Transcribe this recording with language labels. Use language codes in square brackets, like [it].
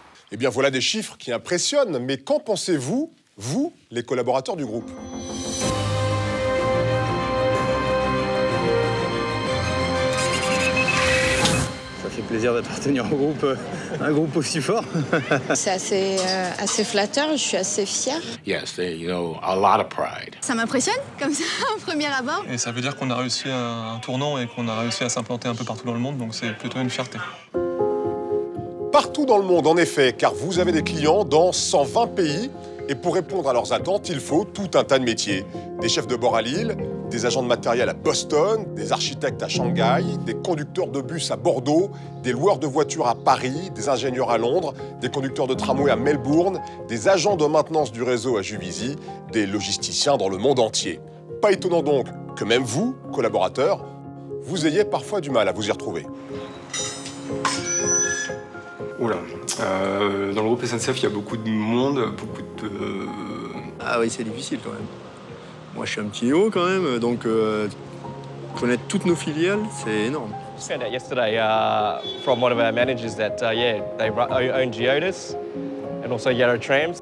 [fr] Eh bien voilà des chiffres qui impressionnent, mais qu'en pensez-vous, vous, les collaborateurs du groupe ? Ça fait plaisir d'appartenir au groupe, un groupe aussi fort. C'est assez flatteur, je suis assez fière. [en] Yes, you know, a lot of pride. [fr] Ça m'impressionne, comme ça, en premier abord. Et ça veut dire qu'on a réussi un tournant et qu'on a réussi à s'implanter un peu partout dans le monde, donc c'est plutôt une fierté. Partout dans le monde, en effet, car vous avez des clients dans 120 pays. Et pour répondre à leurs attentes, il faut tout un tas de métiers. Des chefs de bord à Lille, des agents de matériel à Boston, des architectes à Shanghai, des conducteurs de bus à Bordeaux, des loueurs de voitures à Paris, des ingénieurs à Londres, des conducteurs de tramway à Melbourne, des agents de maintenance du réseau à Juvisy, des logisticiens dans le monde entier. Pas étonnant donc que même vous, collaborateurs, vous ayez parfois du mal à vous y retrouver. Oula, dans le groupe SNCF, il y a beaucoup de monde, beaucoup de... Ah oui, c'est difficile quand même. Moi, je suis un petit haut quand même, donc connaître toutes nos filiales, c'est énorme. [en] I found out yesterday from one of our managers that they own Geodis and also Yarra Trams.